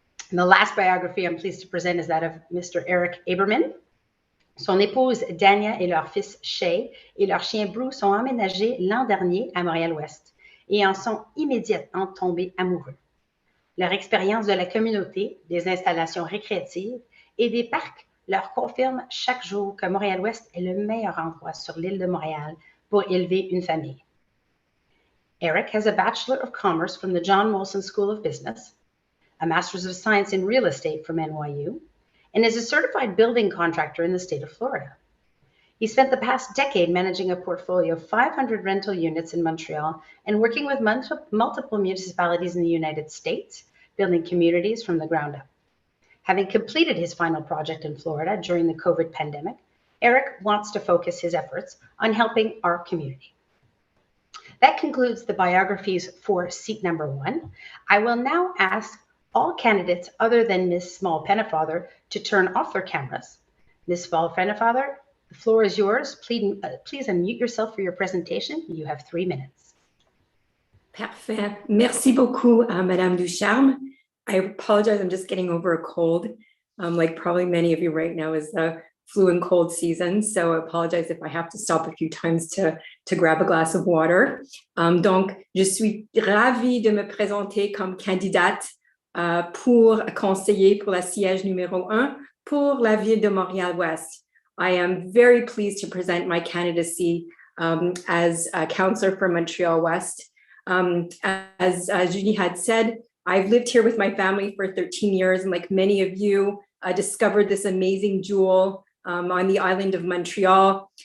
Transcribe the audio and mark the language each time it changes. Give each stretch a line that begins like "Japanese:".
English: And the last biography I'm pleased to present is that of Mr. Eric Aberman.
French: Son épouse Dania et leur fils Shay et leur chien Bruce sont emménagés l'an dernier à Montréal-Ouest et en sont immédiatement tombés amoureux. Leur expérience de la communauté, des installations récréatives et des parcs leur confirme chaque jour que Montréal-Ouest est le meilleur endroit sur l'île de Montréal pour élever une famille.
English: Eric has a Bachelor of Commerce from the John Molson School of Business, a Master's of Science in Real Estate from NYU, and is a certified building contractor in the state of Florida. He spent the past decade managing a portfolio of 500 rental units in Montreal and working with multiple municipalities in the United States, building communities from the ground up. Having completed his final project in Florida during the COVID pandemic, Eric wants to focus his efforts on helping our community. That concludes the biographies for seat number 1. I will now ask all candidates other than Ms. Small-Pennefather to turn off their cameras. Ms. Small-Pennefather, the floor is yours. Please unmute yourself for your presentation. You have 3 minutes.
French: Parfait. Merci beaucoup, Madame Ducharme.
English: I apologize, I'm just getting over a cold. Like probably many of you right now is the flu and cold season, so I apologize if I have to stop a few times to grab a glass of water.
French: Donc, je suis ravie de me présenter comme candidate pour conseiller pour la siège numéro 1 pour la ville de Montréal-Ouest.
English: I am very pleased to present my candidacy as a councillor for Montreal-West. As Julie had said, I've lived here with my family for 13 years, and like many of you, I discovered this amazing jewel on the island of Montreal.